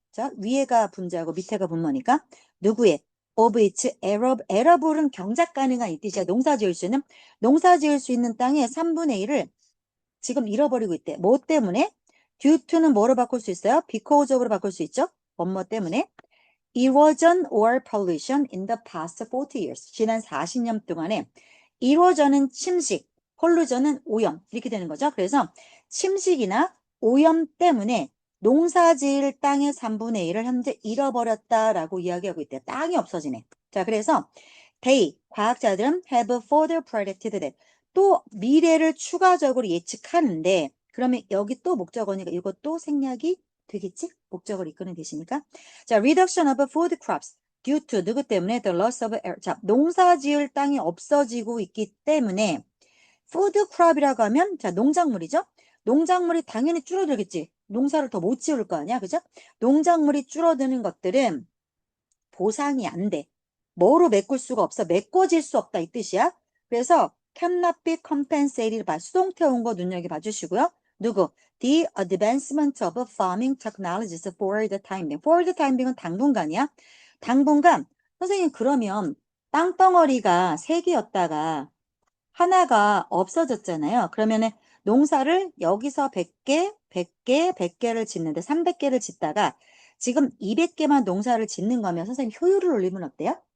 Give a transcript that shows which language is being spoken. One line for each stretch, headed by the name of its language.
Korean: 자, 위에가 분자고 밑에가 분모니까 누구의
English: of its arable
Korean: 은 경작 가능한 이 뜻이야. 농사 지을 수 있는 땅의 3분의 1을 지금 잃어버리고 있대. 뭐 때문에?
English: due to
Korean: 는 뭐로 바꿀 수 있어요?
English: because of
Korean: 로 바꿀 수 있죠. 뭐뭐 때문에?
English: erosion or pollution in the past 40 years.
Korean: 지난 40년 동안에 erosion은 침식, pollution은 오염 이렇게 되는 거죠. 그래서 침식이나 오염 때문에 농사지을 땅의 3분의 1을 현재 잃어버렸다라고 이야기하고 있대요. 땅이 없어지네. 자, 그래서
English: they,
Korean: 과학자들은
English: have further predicted that.
Korean: 또 미래를 추가적으로 예측하는데 그러면 여기 또 목적어니까 이것도 생략이 되겠지? 목적어를 이끄는 대시니까.
English: 자, reduction of food crops due to
Korean: 누구 때문에
English: the loss of air.
Korean: 자, 농사 지을 땅이 없어지고 있기 때문에 food crop이라고 하면 자, 농작물이죠. 농작물이 당연히 줄어들겠지. 농사를 더 못 지을 거 아니야. 그죠? 농작물이 줄어드는 것들은 보상이 안 돼. 뭐로 메꿀 수가 없어. 메꿔질 수 없다 이 뜻이야. 그래서
English: cannot be compensated by
Korean: 수동태 온 거 눈여겨봐 주시고요. 누구?
English: The advancement of farming technologies for the time being. For the time being은
Korean: 당분간이야. 당분간 선생님 그러면 땅덩어리가 3개였다가 하나가 없어졌잖아요. 그러면은 농사를 여기서 100개, 100개, 100개를 짓는데 300개를 짓다가 지금 200개만 농사를 짓는 거면 선생님 효율을 올리면 어때요?